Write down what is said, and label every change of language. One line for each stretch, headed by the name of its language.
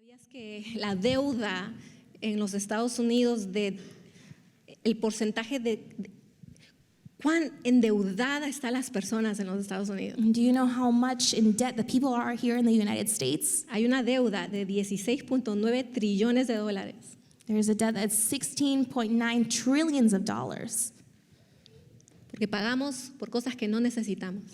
Spanish: que la deuda en los Estados Unidos, el porcentaje de cuán endeudadas están las personas en los Estados Unidos?
English: Do you know how much in debt the people are here in the United States?
Spanish: Hay una deuda de 16.9 trillones de dólares.
English: There's a debt that's 16.9 trillions of dollars.
Spanish: Porque pagamos por cosas que no necesitamos.